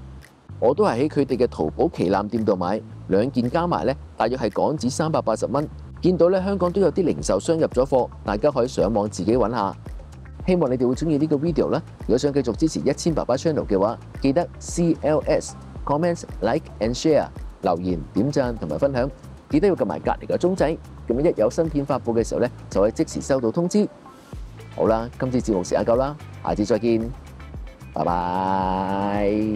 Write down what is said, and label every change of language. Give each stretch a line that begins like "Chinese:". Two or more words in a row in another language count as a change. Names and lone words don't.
Cantonese: 我都係喺佢哋嘅淘寶旗艦店度買，兩件加埋咧，大約係港紙380蚊。見到咧香港都有啲零售商入咗貨，大家可以上網自己揾下。希望你哋會中意呢個 video 啦。如果想繼續支持1000爸爸 channel 嘅話，記得
English: CLS comment like and share
Cantonese: 留言點讚同埋分享，記得要撳埋隔離個鐘仔，咁樣一有新片發佈嘅時候咧，就可以即時收到通知。好啦，今次節目時間夠啦，下次再見，拜拜。